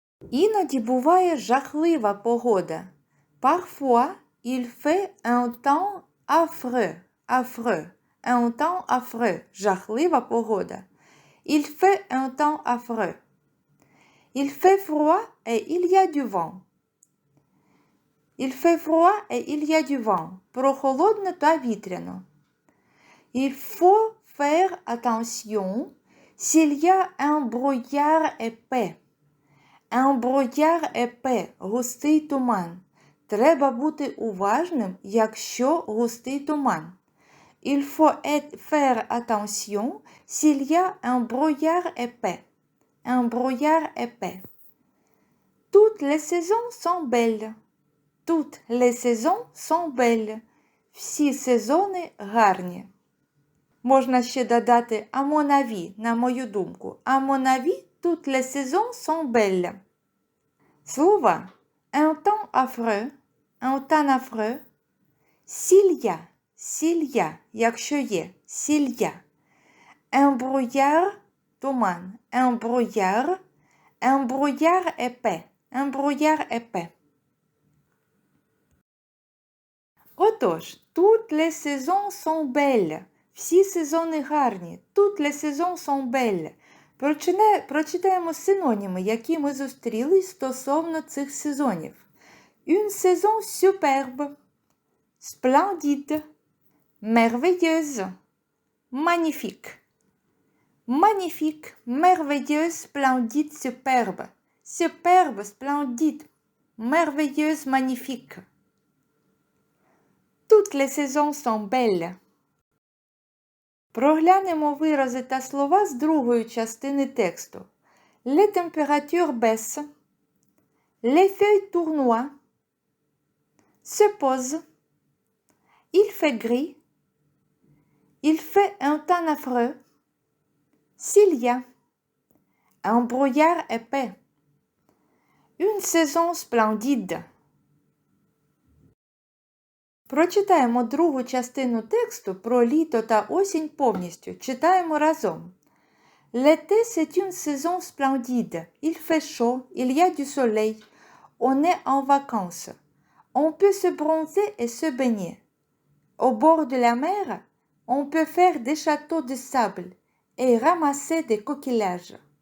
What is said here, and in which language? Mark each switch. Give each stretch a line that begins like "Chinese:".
Ukrainian: Іноді буває жахлива погода.
French: Parfois, il fait un temps affreux. Affreux. Un temps affreux.
Ukrainian: Жахлива погода.
French: Il fait un temps affreux. Il fait froid et il y a du vent. Il fait froid et il y a du vent.
Ukrainian: Прохолодно та вітряно.
French: Il faut faire attention s'il y a un brouillard épais. Un brouillard épais.
Ukrainian: Густий туман. Треба бути уважним, якщо густий туман.
French: Il faut faire attention s'il y a un brouillard épais. Un brouillard épais. Toutes les saisons sont belles. Toutes les saisons sont belles.
Ukrainian: Всі сезони гарні. Можна ще додати
French: à mon avis,
Ukrainian: на мою думку.
French: À mon avis, toutes les saisons sont belles. Слова un temps affreux, s'il y a,
Ukrainian: якщо є,
French: s'il y a. Un brouillard, туман, un brouillard épais. Отож, toutes les saisons sont belles.
Ukrainian: Всі сезони гарні.
French: Toutes les saisons sont belles.
Ukrainian: Прочитаємо синоніми, які ми зустріли стосовно цих сезонів.
French: Une saison superbe, splendide, merveilleuse, magnifique. Magnifique, merveilleuse, splendide, superbe. Superbe, splendide, merveilleuse, magnifique. Toutes les saisons sont belles.
Ukrainian: Проглянемо вирази та слова з другої частини тексту.
French: Les températures baissent. Les feuilles tournoient. Se posent. Il fait gris. Il fait un temps affreux. S'il y a. Un brouillard épais. Une saison splendide.
Ukrainian: Прочитаємо другу частину тексту про літо та осінь повністю. Читаємо разом.
French: L'été, c'est une saison splendide. Il fait chaud, il y a du soleil. On est en vacances. On peut se bronzer et se baigner. Au bord de la mer, on peut faire des châteaux de sable et ramasser des coquillages.